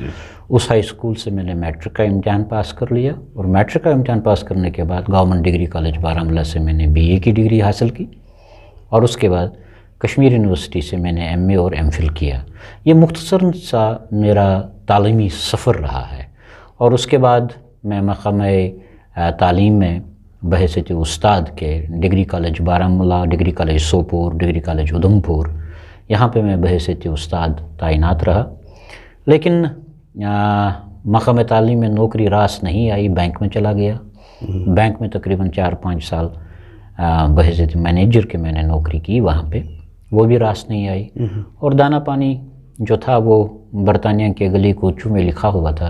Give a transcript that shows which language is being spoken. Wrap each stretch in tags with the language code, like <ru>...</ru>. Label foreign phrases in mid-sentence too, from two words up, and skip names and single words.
<ur>اس ہائی اسکول سے میں نے میٹرک کا امتحان پاس کر لیا، اور میٹرک کا امتحان پاس کرنے کے بعد گورنمنٹ ڈگری کالج بارہمولہ سے میں نے BA کی ڈگری حاصل کی، اور اس کے بعد کشمیر یونیورسٹی سے میں نے MA اور MPhil کیا۔ یہ مختصر سا میرا تعلیمی سفر رہا ہے، اور اس کے بعد میں محکمہ تعلیم میں بحیثیت استاد کے ڈگری کالج بارہمولہ، ڈگری کالج سوپور، ڈگری کالج ادھمپور، یہاں پہ میں بحیثیت استاد تعینات رہا، لیکن محکمہ تعلیم میں نوکری راس نہیں آئی، بینک میں چلا گیا۔ بینک میں تقریباً 4-5 سال بحیثیت مینیجر کے میں نے نوکری کی وہاں پہ، وہ بھی راس نہیں آئی، اور دانہ پانی جو تھا وہ برطانیہ کے گلی کوچوں میں لکھا ہوا تھا۔</ur>